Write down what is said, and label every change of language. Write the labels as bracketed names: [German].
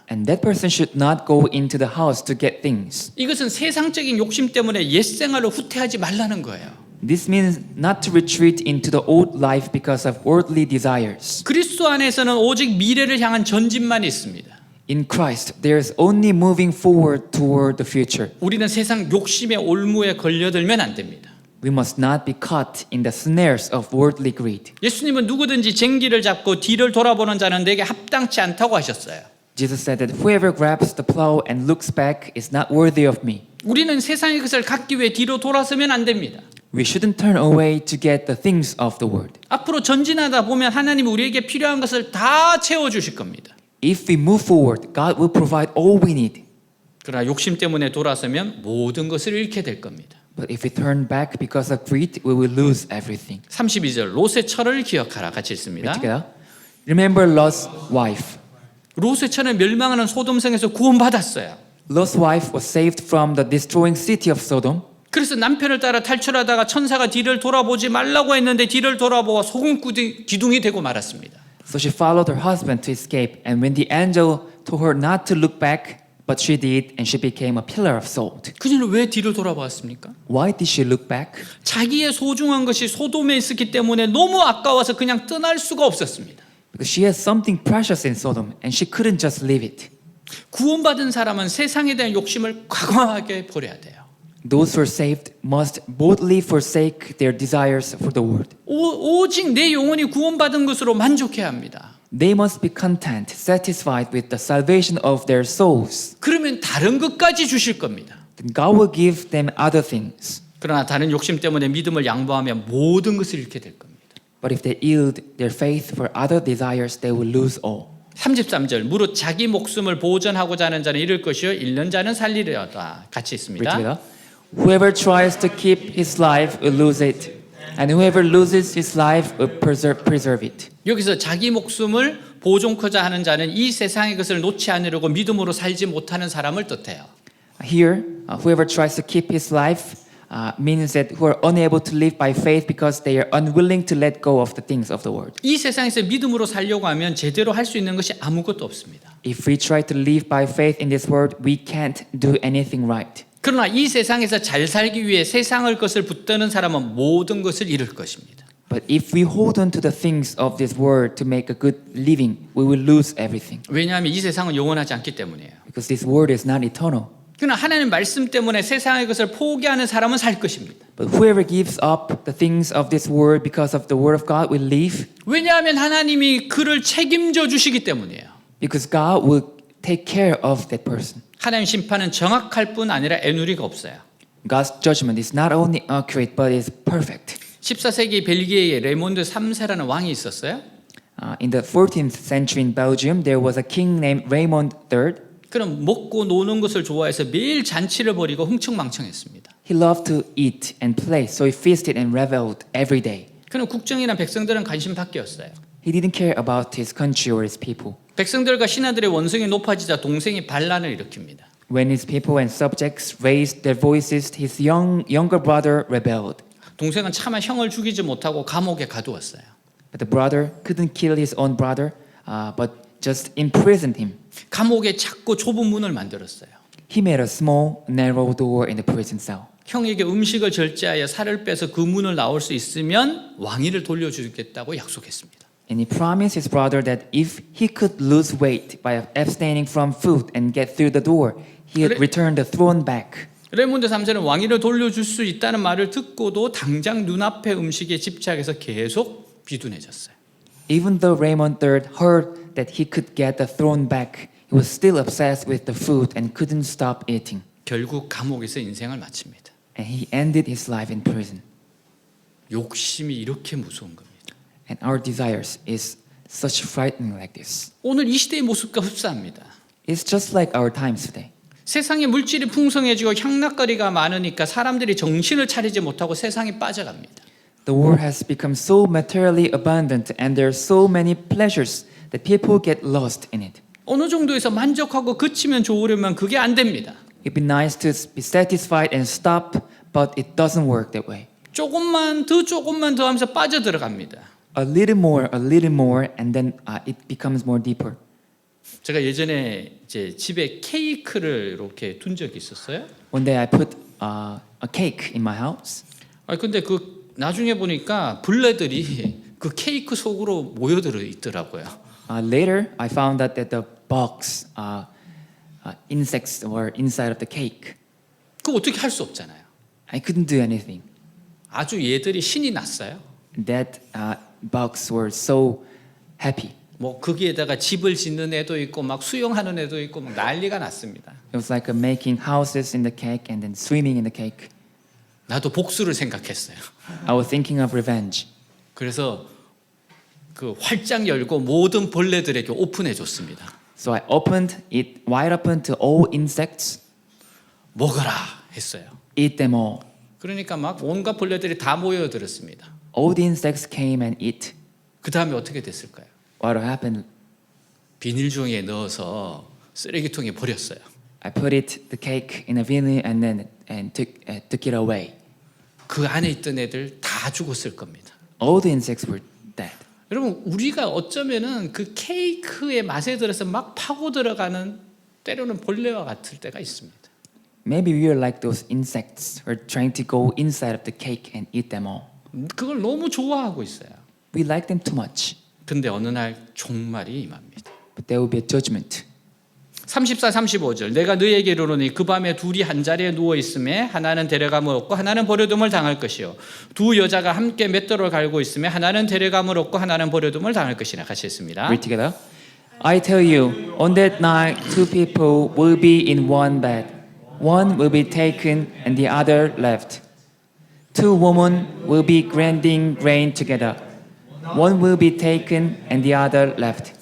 [English] And that person should not go into the house to get things. [Korean] 이것은 세상적인 욕심 때문에 옛 생활을 후퇴하지 말라는 거예요. [English] This means not to retreat into the old life because of worldly desires. [Korean] 그리스도 안에서는 오직 미래를 향한 전진만 있습니다. [English] In Christ, there is only moving forward toward the future. [Korean] 우리는 세상 욕심의 올무에 걸려들면 안 됩니다. [English] We must not be caught in the snares of worldly greed. [Korean] 예수님은 누구든지 쟁기를 잡고 뒤를 돌아보는 자는 내게 합당치 않다고 하셨어요. [English] Jesus said that whoever grabs the plow and looks back is not worthy of me. [Korean] 우리는 세상의 것을 갖기 위해 뒤로 돌아서면 안 됩니다. [English] We shouldn't turn away to get the things of the world. [Korean] 앞으로 전진하다 보면 하나님이 우리에게 필요한 것을 다 채워주실 겁니다. [English] If we move forward, God will provide all we need. [Korean] 그러나 욕심 때문에 돌아서면 모든 것을 잃게 될 겁니다. [English] But if we turn back because of greed, we will lose everything. [Korean] 32절 롯의 철을 기억하라 같이 [English] Read [Korean] 읽습니다. [English] together. Remember Lot's wife. [Korean] 롯의 철은 멸망하는 소돔성에서 구원받았어요. [English] Lot's wife was saved from the destroying city of Sodom. [Korean] 그래서 남편을 따라 탈출하다가 천사가 뒤를 돌아보지 말라고 했는데 뒤를 돌아보아 소금 기둥이 되고 말았습니다. [English] So she followed her husband to escape, and when the angel told her not to look back, but she did, and she became a pillar of salt. [Korean] 그녀는 왜 뒤를 돌아보았습니까? [English] Why did she look back? [Korean] 자기의 소중한 것이 소돔에 있었기 때문에 너무 아까워서 그냥 떠날 수가 없었습니다. [English] Because she had something precious in Sodom, and she couldn't just leave it. [Korean] 구원받은 사람은 세상에 대한 욕심을 과감하게 버려야 돼요. [English] Those who are saved must boldly forsake their desires for the world. [Korean] 오직 내 영혼이 구원받은 것으로 만족해야 합니다. [English] They must be content, satisfied with the salvation of their souls. [Korean] 그러면 다른 것까지 주실 겁니다. [English] Then God will give them other things. [Korean] 그러나 다른 욕심 때문에 믿음을 양보하면 모든 것을 잃게 될 겁니다. [English] But if they yield their faith for other desires, they will lose all. [Korean] 33절 무릇 자기 목숨을 보존하고자 하는 자는 잃을 것이요 잃는 자는 살리려다 같이 있습니다. [English] together. Whoever tries to keep his life will lose it, and whoever loses his life will preserve it. [Korean] 여기서 자기 목숨을 보존하고자 하는 자는 이 세상의 것을 놓지 않으려고 믿음으로 살지 못하는 사람을 뜻해요. [English] Here, whoever tries to keep his life means that who are unable to live by faith because they are unwilling to let go of the things of the world. [Korean] 이 세상에서 믿음으로 살려고 하면 제대로 할 수 있는 것이 아무것도 없습니다. [English] If we try to live by faith in this world, we can't do anything right. [Korean] 그러나 이 세상에서 잘 살기 위해 세상의 것을 붙드는 사람은 모든 것을 잃을 것입니다. [English] But if we hold on to the things of this world to make a good living, we will lose everything. [Korean] 왜냐하면 이 세상은 영원하지 않기 때문이에요. [English] Because this world is not eternal. [Korean] 그러나 하나님 말씀 때문에 세상의 것을 포기하는 사람은 살 것입니다. [English] But whoever gives up the things of this world because of the word of God will live. [Korean] 왜냐하면 하나님이 그를 책임져 주시기 때문이에요. [English] Because God will take care of that person. [Korean] 하나님 심판은 정확할 뿐 아니라 애누리가 없어요. [English] God's judgment is not only accurate, but is perfect. [Korean] 14세기 벨기에에 레몬드 3세라는 왕이 있었어요. [English] In the 14th century in Belgium, there was a king named Raymond III. [Korean] 그럼 먹고 노는 것을 좋아해서 매일 잔치를 벌이고 흥청망청했습니다. [English] He loved to eat and play, so he feasted and reveled every day. [Korean] 그럼 국정이나 백성들은 관심 밖이었어요. [English] He didn't care about his country or his people. [Korean] 백성들과 신하들의 원성이 높아지자 동생이 반란을 일으킵니다. [English] When his people and subjects raised their voices, his younger brother rebelled. [Korean] 동생은 차마 형을 죽이지 못하고 감옥에 가두었어요. [English] But the brother couldn't kill his own brother, but just imprisoned him. [Korean] 감옥에 작고 좁은 문을 만들었어요. [English] He made a small, narrow door in the prison cell. [Korean] 형에게 음식을 절제하여 살을 빼서 그 문을 나올 수 있으면 왕위를 돌려주겠다고 약속했습니다. [English] And he promised his brother that if he could lose weight by abstaining from food and get through the door, he would return the throne back. [Korean] 레몬드 3세는 왕위를 돌려줄 수 있다는 말을 듣고도 당장 눈앞의 음식에 집착해서 계속 비둔해졌어요. [English] Even though Raymond III heard that he could get the throne back, he was still obsessed with the food and couldn't stop eating. [Korean] 결국 감옥에서 인생을 마칩니다. [English] And he ended his life in prison. [Korean] 욕심이 이렇게 무서운 겁니다. [English] And our desires is such frightening like this. [Korean] 오늘 이 시대의 모습과 흡사합니다. [English] It's just like our times today. [Korean] 세상에 물질이 풍성해지고 향락거리가 많으니까 사람들이 정신을 차리지 못하고 세상에 빠져갑니다. [English] The world has become so materially abundant and there are so many pleasures that people get lost in it. [Korean] 어느 정도에서 만족하고 그치면 좋으려면 그게 안 됩니다. [English] It'd be nice to be satisfied and stop, but it doesn't work that way. [Korean] 조금만 더 하면서 빠져들어갑니다. [English] A little more, and then it becomes more deeper. [Korean] 제가 예전에 이제 집에 케이크를 이렇게 둔 적이 있었어요. [English] One day I put a cake in my house. [Korean] 근데 그 나중에 보니까 벌레들이 그 케이크 속으로 모여들어 있더라고요. [English] Later, I found out that the bugs, insects were inside of the cake. [Korean] 그거 어떻게 할 수 없잖아요. [English] I couldn't do anything. [Korean] 아주 얘들이 신이 났어요. [English] That bugs were so happy. [Korean] 뭐 거기에다가 집을 짓는 애도 있고 막 수영하는 애도 있고 막 난리가 났습니다. [English] It was like making houses in the cake and then swimming in the cake. [Korean] 나도 복수를 생각했어요. [English] I was thinking of revenge. [Korean] 그래서 그 활짝 열고 모든 벌레들에게 오픈해 줬습니다. [English] So I opened it wide open to all insects. [Korean] 먹어라 했어요. [English] Eat them all. [Korean] 그러니까 막 온갖 벌레들이 다 모여들었습니다. [English] All the insects came and eat. [Korean] 그 다음에 어떻게 됐을까요? [English] What happened? [Korean] 비닐종이에 넣어서 쓰레기통에 버렸어요. [English] I put the cake in a vinegar and then took it away. [Korean] 그 안에 있던 애들 다 죽었을 겁니다. [English] All the insects were dead. [Korean] 여러분 우리가 어쩌면은 그 케이크의 맛에 들어서 막 파고 들어가는 때로는 벌레와 같을 때가 있습니다. [English] Maybe we are like those insects who are trying to go inside of the cake and eat them all. [Korean] 그걸 너무 좋아하고 있어요. [English] We like them too much. [Korean] 근데 어느 날 종말이 임합니다. [English] But there will be a judgment. [Korean] 34, 35절 내가 너에게 이르노니 그 밤에 둘이 한 자리에 누워 있음에 하나는 데려감을 얻고 하나는 버려둠을 당할 것이요 두 여자가 함께 맷돌을 갈고 있음에 하나는 데려감을 얻고 하나는 버려둠을 당할 것이라 같이 했습니다. [English] Read together. I tell you, on that night, two people will be in one bed. One will be taken and the other left. Two women will be grinding grain together. One will be taken and the other left.